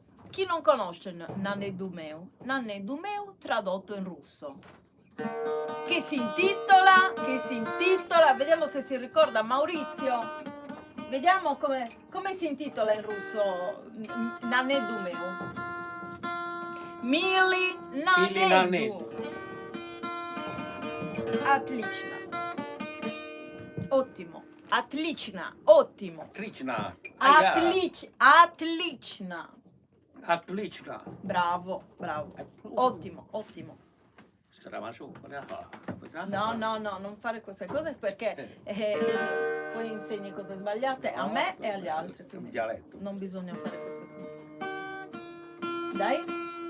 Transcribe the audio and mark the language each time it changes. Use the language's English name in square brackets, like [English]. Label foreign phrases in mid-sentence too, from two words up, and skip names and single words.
[Italian] Chi non conosce Nanedu Meu? Nanedu Meu tradotto in russo. Che si intitola, vediamo se si ricorda Maurizio. Vediamo come si intitola in russo Nanedu Meu. [Russian] Mili Nanedu. Отлично. [Italian] Ottimo. Отлично. Ottimo. [Russian] Отлично. Отлично. Отлично. [Italian] Bravo. Ottimo. No, non fare queste cose perché poi insegni cose sbagliate a me e agli altri. Quindi Dialetto. non bisogna fare queste cose. Dai.